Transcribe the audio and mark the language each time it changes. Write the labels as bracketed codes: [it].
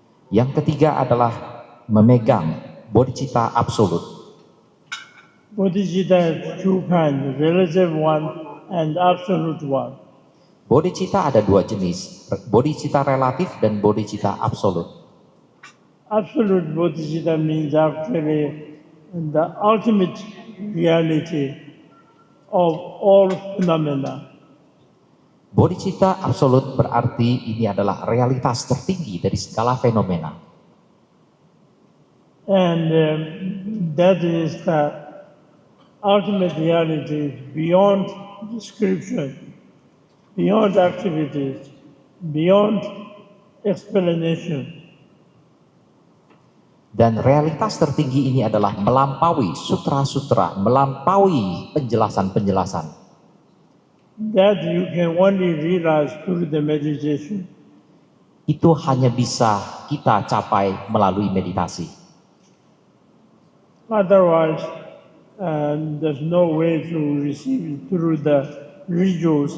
[id] Yang ketiga adalah memegang bodhicitta absolut. [en] Bodhicitta has two kinds, relative one and absolute one. [id] Bodhicitta ada dua jenis, bodhicitta relatif dan bodhicitta absolut. [en] Absolute bodhicitta means actually the ultimate reality of all phenomena. [id] Bodhicitta absolut berarti ini adalah realitas tertinggi dari segala fenomena. [en] And that is the ultimate reality beyond description, beyond activities, beyond explanation. [id] Dan realitas tertinggi ini adalah melampaui sutra-sutra, melampaui penjelasan-penjelasan. [en] That you can only realize through the meditation. [id] Itu hanya bisa kita capai melalui meditasi. [en] Otherwise, there's no way to receive it through the rituals.